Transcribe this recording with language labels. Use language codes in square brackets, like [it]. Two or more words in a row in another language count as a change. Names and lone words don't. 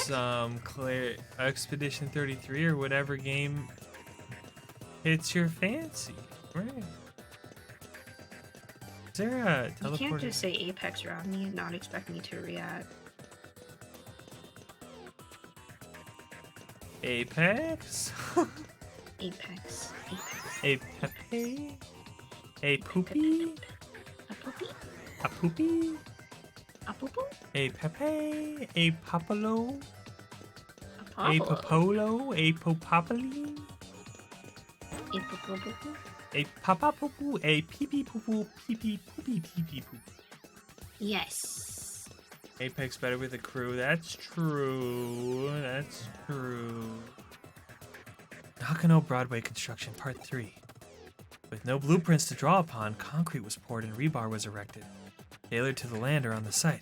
[en] some Expedition 33 or whatever game hits your fancy. Right. Is there a You can't teleporter? just say Apex around me and not expect me to react. Apex? Apex. A Pepe? A Poopy? A poopy? A Poopy? A poo-poo? A Pepe? A Popolo? A A popolo. Popolo? A Popopoli? A papa poo poo, a pee pee poo poo, pee pee poopy pee pee poop. Yes. Apex better with a crew. That's true. That's true. Nakano Broadway construction part 3. With no blueprints to draw upon, concrete was poured and rebar was erected, tailored to the land around the site.